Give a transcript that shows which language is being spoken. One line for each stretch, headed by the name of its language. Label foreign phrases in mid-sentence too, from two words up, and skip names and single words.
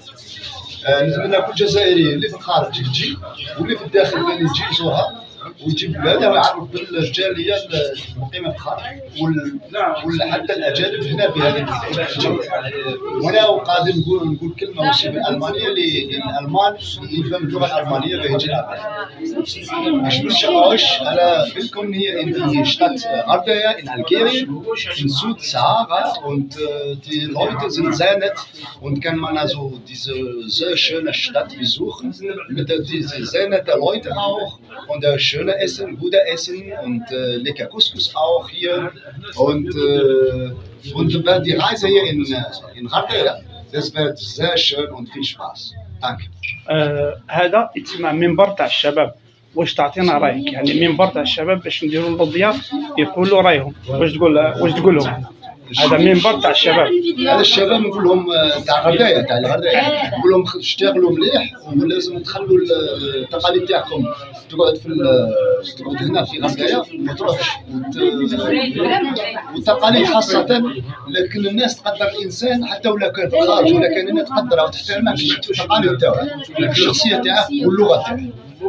Arabic: نتمنى كل جزائري اللي في الخارج يجي واللي في الداخل ثاني يجي يزورها ويجيب بلادها ويعرف بالجاليه المقيمه في الخارج وحتى الاجانب هنا في هذه البلاد. وانا قادم نقول كلمه وصيه بالالمانيه للالمان اللي يفهم اللغه الالمانيه بيجي لها.
German: Ich wünsche euch alle willkommen hier in die Stadt Ardea in Algerien, in Südsahara, und die Leute sind sehr nett und kann man also diese sehr schöne Stadt besuchen mit diese sehr nette Leute auch und schöne Essen, gute Essen und lecker Couscous auch hier und die Reise hier in Ardea, das wird sehr schön und viel Spaß. Danke.
Arabic: هذا يتسمى منبر تاع الشباب. واش تعطينا رايك؟ يعني منبر تاع الشباب باش نديروا للضياف يقولوا رايهم. واش تقول لهم؟ هذا منبر تاع الشباب. هذا الشباب نقول لهم تاع الغردايه نقول لهم اشتغلوا مليح ولازم تخلوا التقاليد تاعكم تقعد هنا في غردايه ما تروحش والتقاليد خاصه، لكن الناس تقدر الانسان حتى ولا كان في الخارج ولا كان هنا تقدره وتحترمه التقاليد تاعه الشخصيه تاعه واللغه تاعه.